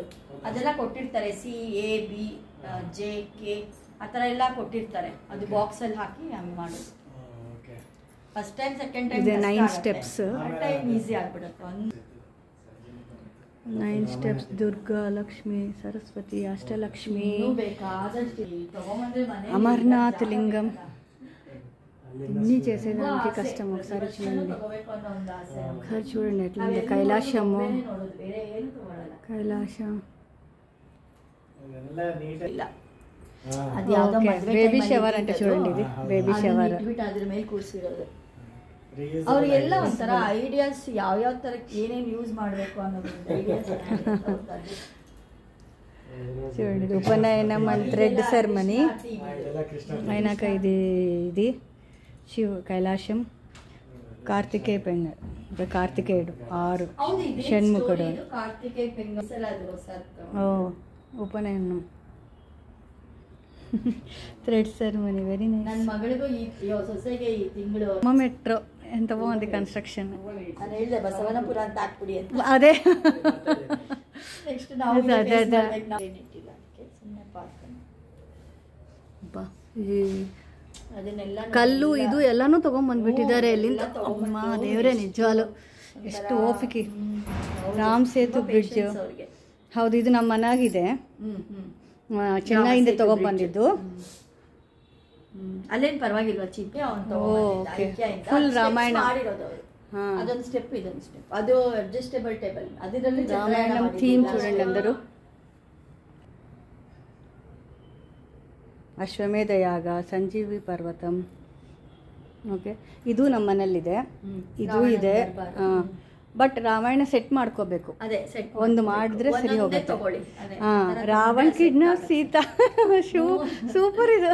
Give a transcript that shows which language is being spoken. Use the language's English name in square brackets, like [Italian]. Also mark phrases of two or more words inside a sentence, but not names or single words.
[Kannada] ಅದೆಲ್ಲ ಕೊಟ್ಟಿರ್ತಾರೆ, CAB JK ಆ ಥರ ಎಲ್ಲ ಕೊಟ್ಟಿರ್ತಾರೆ. ಅದು ಬಾಕ್ಸಲ್ಲಿ ಹಾಕಿ ಹಂಗೆ ಮಾಡೋದು. [English] first time second time [Kannada] 9 ಸ್ಟೆಪ್ಸ್. ಈಸಿ ಆಗ್ಬಿಡುತ್ತೆ. 9 ಸ್ಟೆಪ್ಸ್. ದುರ್ಗಾ, ಲಕ್ಷ್ಮಿ, ಸರಸ್ವತಿ, ಅಷ್ಟಲಕ್ಷ್ಮಿ, [Telugu] అమర్నాథ్ లింగం. ఇన్ని చేసేదానికి కష్టం. ఒకసారి చూడండి, ఎట్లుంది. కైలాసము, కైలాసం. [Kannada] అది ಯಾವ್ದೋ [English] baby shower ಅಂತ [Telugu] చూడండి. ఇది [English] baby shower. [Kannada] ಅದ್ರ ಮೇಲೆ ಕೂರಿಸಿರೋದು. ಅವ್ರಿಗೆಲ್ಲ ಒಂಥರ ಐಡಿಯಾಸ್, ಯಾವ್ಯಾವ ಥರ ಏನೇನು ಯೂಸ್ ಮಾಡಬೇಕು ಅನ್ನೋದು ಐಡಿಯಾಸ್ [Telugu] చూడండి. ఉపనయనం [English] and thread ceremony [Telugu] అయినాక ఇది శివ కైలాసం. కార్తికేయ పెంగళ, కార్తికేయుడు 6 షణ్ముఖుడు. ఓ, ఉపనయనం, [English] thread ceremony. very nice. [Kannada] ನನ್ನ ಮಗಳಿಗೂ ಈ ಸೊಸೆಗೆ ಈ ತಿಂಗಳು [Telugu] ಮೆಟ್ರೋ ఎంత బాగుంది కన్స్ట్రక్షన్. [Kannada] ನಾನು ಹೇಳಿದೆ ಬಸವನಪುರ ಅಂತ ಹಾಕ್ಬಿಡಿ ಅಂತ. ಅದೇ ನೆಕ್ಸ್ಟ್ ನಾವು ಅದನ್ನೆಲ್ಲ ಕಲ್ಲು ಇದು ಎಲ್ಲಾನು ತಗೊಂಡ್ಬಂದ್ಬಿಟ್ಟಿದ್ದಾರೆ ಎಲ್ಲಿಂದ. ಅಮ್ಮ ದೇವರೇ, ನಿಜವಾಲು ಎಷ್ಟು ಓಪಿಕೆ. ರಾಮ್ ಸೇತು ಬ್ರಿಡ್ಜ್. ಹೌದು, ಇದು ನಮ್ಮ ಮನೆಯಾಗಿದೆ. ಚೆನ್ನೈಯಿಂದ ತಗೊಂಡ್ಬಂದಿದ್ದು. ಅಲ್ಲೇನು ಪರವಾಗಿಲ್ವಾ, ಚೀಪೆ ಫುಲ್ ರಾಮಾಯಣ. ಅದೊಂದು ಸ್ಟೆಪ್, ಇದೊಂದು ಸ್ಟೆಪ್. ಅದು [English] adjustable table. [Kannada] ಅದರಲ್ಲಿ [Telugu] ರಾಮಾಯಣಂ ಥೀಮ್ చూడండి అందరూ. [Kannada] ಅಶ್ವಮೇಧ ಯಾಗ, ಸಂಜೀವಿ ಪರ್ವತಂ. ಓಕೆ, ಇದು ನಮ್ಮ ಮನೇಲಿದೆ. ಇದು ಇದೆ. ಬಟ್ ರಾಮಾಯಣ ಸೆಟ್ ಮಾಡ್ಕೋಬೇಕು. ಒಂದು ಮಾಡಿದ್ರೆ ಸರಿ ಹೋಗುತ್ತೆ. ರಾವಣ್ ಕಿಡ್ನಾಪ್ ಸೀತಾ. ಸೂಪರ್ ಇದು.